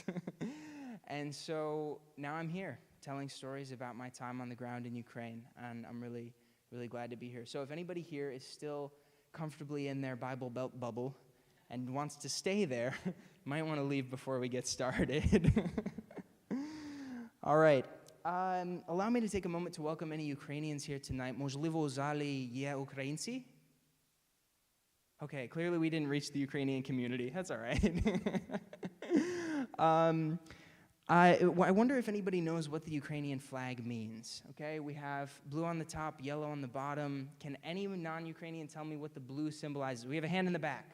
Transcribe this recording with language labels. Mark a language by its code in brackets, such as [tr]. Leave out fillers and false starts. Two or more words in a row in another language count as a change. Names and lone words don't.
[en] And so now I'm here telling stories about my time on the ground in Ukraine, and I'm really, really glad to be here. So if anybody here is still comfortably in their Bible Belt bubble and wants to stay there, might want to leave before we get started. All right. Allow me to take a moment to welcome any Ukrainians here tonight. [uk] Можливо, у залі є українці? [en] Okay, clearly we didn't reach the Ukrainian community. That's all right. I wonder if anybody knows what the Ukrainian flag means. Okay, we have blue on the top, yellow on the bottom. Can any non-Ukrainian tell me what the blue symbolizes? We have a hand in the back.